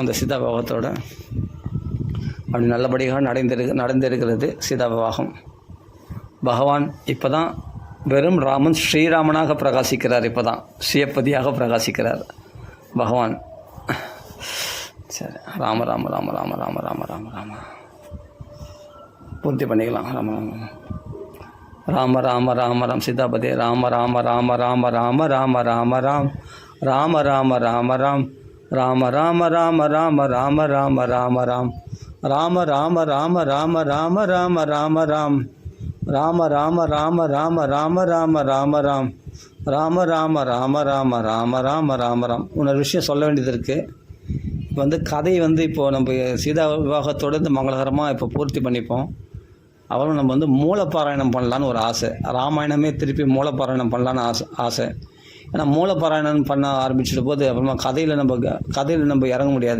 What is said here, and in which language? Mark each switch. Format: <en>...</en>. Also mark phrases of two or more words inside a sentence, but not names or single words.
<ta>இந்த சீதாபாகத்தோட அப்படி நல்லபடியாக நடந்திருக்கிறது சீதாபாகம். பகவான் இப்போ தான் வெறும் ராமன் ஸ்ரீராமனாக பிரகாசிக்கிறார். இப்போ தான் சுயப்பதியாக பிரகாசிக்கிறார் பகவான். சரி, ராம ராம ராம ராம ராம ராம ராம ராம பூர்த்தி பண்ணிக்கலாம். ராம ராம ராம ராம ராம சீதாபதி ராம ராம ராம ராம ராம ராம ராம ராம் ராம ராம ராம ராம் ராம ராம ராம ராம ராம ராம ராம ராம் ராம ராம ராம ராம ராம ராம ராம ராம் ராம ராம ராம ராம ராம ராம ராம ராம் ராம ராம ராம ராம ராம ராம ராம ராம். இன்னொரு விஷயம் சொல்ல வேண்டியது இருக்குது. இப்போ கதை இப்போது நம்ம சீதா விவாகத்தோடு இந்த மங்களகரமாக இப்போ பூர்த்தி பண்ணிப்போம். அப்புறம் நம்ம மூலப்பாராயணம் பண்ணலான்னு ஒரு ஆசை. ராமாயணமே திருப்பி மூலப்பாராயணம் பண்ணலான்னு ஆசை. ஏன்னா மூலப்பாராயணம் பண்ண ஆரம்பிச்சிட்ட போது அப்புறமா கதையில் நம்ம இறங்க முடியாது.</ta>